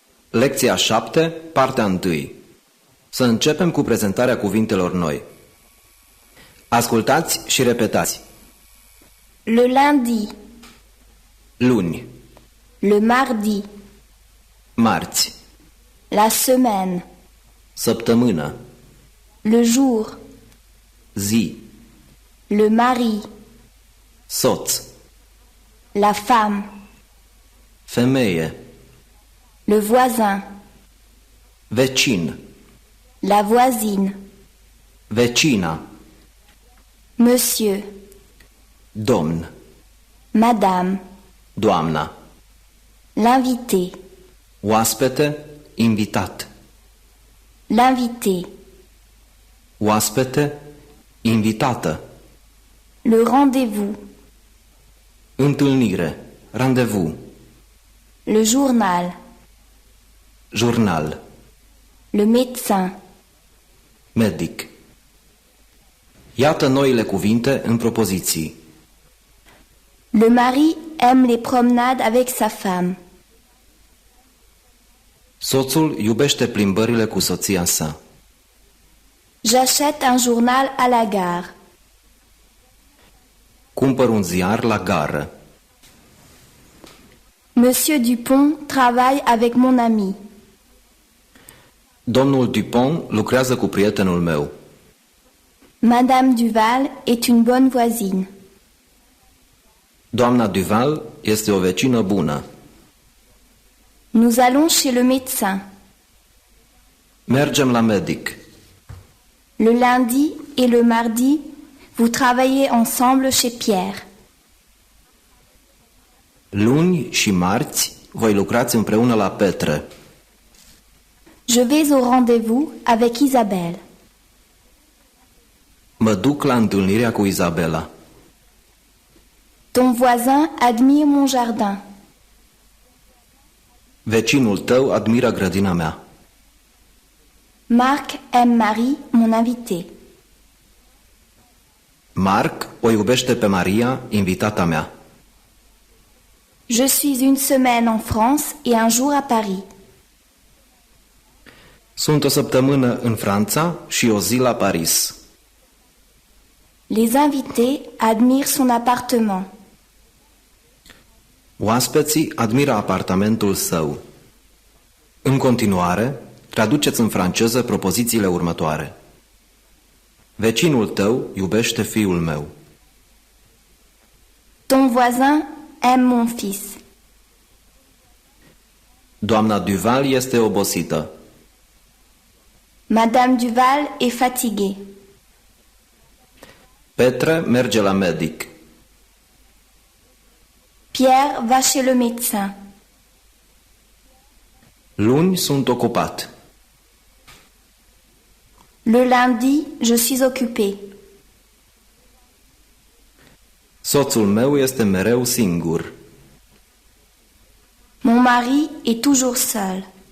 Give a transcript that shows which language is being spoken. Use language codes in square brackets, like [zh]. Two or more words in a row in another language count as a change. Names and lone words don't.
[ro] Lecția 7, partea 1. Să începem cu prezentarea cuvintelor noi. Ascultați și repetați. [fr] Le lundi, [ro] Luni, [fr] le mardi, [ro] marți, [fr] la semaine, [ro] săptămână, [fr] le jour, [ro] zi, [fr] le mari, [ro] soț, [fr] la femme, [ro] femeie, [fr] le voisin, [ro] vecin, [fr] la voisine, [ro] vecina, [fr] monsieur, [ro] domn, [fr] madame, [ro] doamna, [fr] l'invité, [ro] oaspete, invitat, [fr] l'invité, [ro] oaspete, invitată, [fr] le rendez-vous, [ro] întâlnire, randevu, [fr] le journal, [ro] jurnal, [fr] le médecin, [ro] medic. Iată noile cuvinte în propoziții. [fr] le mari aime les promenades avec sa femme, [ro] Soțul iubește plimbările cu soția sa. [fr] j'achète un journal à la gare, [ro] Cumpăr un ziar la gară. [fr] Monsieur Dupont travaille avec mon ami, [ro] Domnul Dupont lucrează cu prietenul meu. [fr] Madame Duval est une bonne voisine, [ro] Doamna Duval este o vecină bună. [fr] nous allons chez le médecin, [ro] Mergem la medic. [fr] le lundi et le mardi, vous travaillez ensemble chez Pierre, [ro] Luni și marți voi lucrați împreună la Petre. [fr] je vais au rendez-vous avec Isabelle, [ro] Mă duc la întâlnirea cu Izabela. [fr] ton voisin admire mon jardin, [ro] Vecinul tău admiră grădina mea. [fr] Marc aime Marie, mon invité, [ro] Marc o iubește pe Maria, invitata mea. [fr] je suis une semaine en France et un jour à Paris, [ro] Sunt o săptămână în Franța și o zi la Paris. [fr] les invités admirent son appartement, [ro] Oaspeții admiră apartamentul său. În continuare, traduceți în franceză propozițiile următoare. Vecinul tău iubește fiul meu. [fr] ton voisin aime mon fils, [ro] Doamna Duval este obosită. [fr] Madame Duval est fatiguée, [ro] Petre merge la medic. [fr] Pierre va chez le médecin, [ro] Luni sunt ocupat. [fr] le lundi je suis occupé, [ro] Soțul meu este mereu singur. [fr] mon mari est toujours seul,